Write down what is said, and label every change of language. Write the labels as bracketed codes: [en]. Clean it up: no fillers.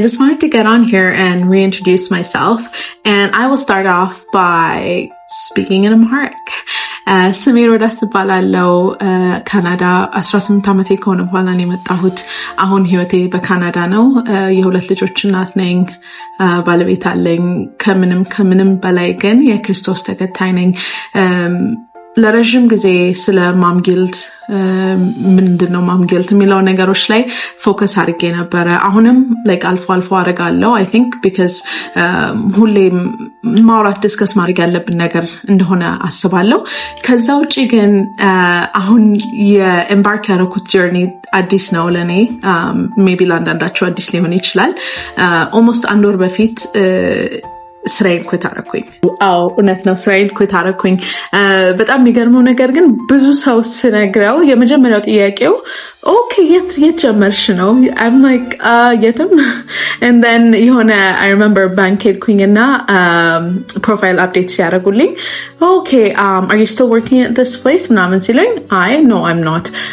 [en] I just wanted to get on here and reintroduce myself. And I will start off by speaking in Amharic. [am] ስሜ ሮዳስ እባላለሁ ካናዳ 18 ዓመቴ ከሆነ በኋላ ነው የመጣሁት። አሁን ህይወቴ በካናዳ ነው። የሁለት ልጆች እናት ነኝ። ባለቤት አለኝ። ከምንም በላይ ግን የክርስቶስ ተከታይ ነኝ። ለረጅም ጊዜ ስለ ማምጊልድ ምንድነው ማምጊልድ የሚለው ነገሮች ላይ ፎከስ አድርጌ ነበረ። አሁንም ላይክ አልፎ አደርጋለሁ። [en] I think because [am] ሁሌም ማውራት ዲስከስ ማድረግ ያለብን ነገር እንደሆነ አስባለሁ። ከዛ ውጪ ግን አሁን የኤምባርክ ያደረኩት ጆርኒ አዲስ ነው ለኔ። ሜቢ ለአንዳንዳቸው አዲስ ሊሆን ይችላል። ኦልሞስት አንድ ወር በፊት ስራዬን ኩት አደረኩኝ። አዎ እውነት ነው፣ ስራዬን ኩት አደረኩኝ። በጣም የሚገርመው ነገር ግን ብዙ ሰው ስነግረው የመጀመሪያው ጥያቄው ኦኬ የት ጀመርሽ ነው? [en] I'm like [am] የትም [en] and then [am] የሆነ [en] I remember bank [am] ሄድኩኝ እና ፕሮፋይል አፕዴት ሲያደርጉልኝ [en] okay are you still working at this place [am] ምናምን ሲለኝ [en] no I'm not.